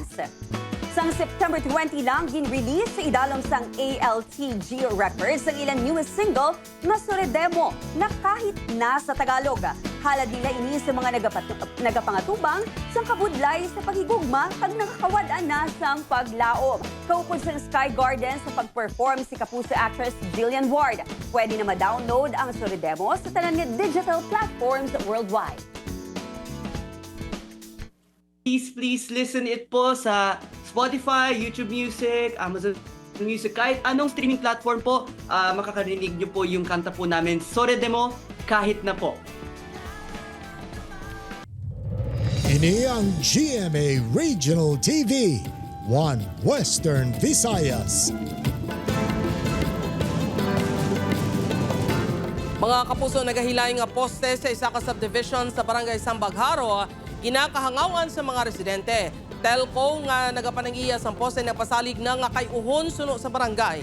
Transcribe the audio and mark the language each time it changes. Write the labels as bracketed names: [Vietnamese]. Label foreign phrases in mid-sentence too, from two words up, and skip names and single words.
[Hiligaynon] Sang September 20 lang gin-release sa idalom sang ALTG Records ang ilang [English] newest single [Hiligaynon] na Soredemo na kahit nasa Tagalog. Halad nila ini sa mga nagapangatubang sang kabudlay sa paghigugma kag nakakawad-an na sang paglaom. Kaupod sa Sky Garden sa pag-perform si kapuso actress Jillian Ward. Pwede na ma-download ang Soredemo sa tanan nga [English] digital platforms worldwide. Please listen it [Filipino] po sa Spotify, YouTube Music, Amazon Music, kahit anong [English] streaming platform [Filipino] po, makakarinig nyo po yung kanta po namin, Soredemo, kahit na po. [Hiligaynon] Ini ang GMA Regional TV, One Western Visayas. Mga kapuso, nagahilay nga poste sa isa ka subdivision sa barangay Sambagharo, ginakahangawan sa mga residente. Telco nga nagapanangiya sa poste nagpasalig na nga kay uhon suno sa barangay.